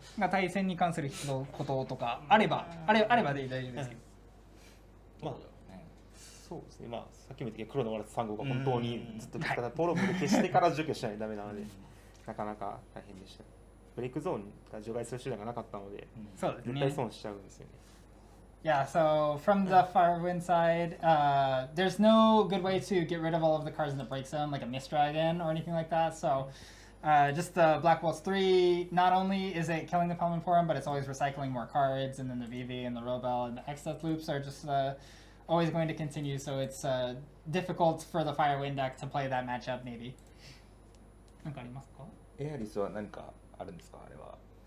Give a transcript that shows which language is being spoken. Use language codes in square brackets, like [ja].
[ja] 対戦に関することとかあればで大丈夫ですけど。まあそうですね、まあさっきも言ったけど黒のワルツ3号が本当にずっときつかったトロムで消してから除去しないとダメなのでなかなか大変でした。ブレイクゾーンが除外する手段がなかったので絶対損しちゃうんですよね。 [en] Yeah, so from the Firewind side, there's no good way to get rid of all of the cards in the break zone, like a Mist Dragon or anything like that. So just the Black Waltz 3, not only is it killing the Palamon Forum, but it's always recycling more cards, and then the VV and the Robel and the X-Death loops are just always going to continue, so it's difficult for the Firewind deck to play that matchup, maybe. [ja] 何かありますか？エアリスは何かあるんですかあれは。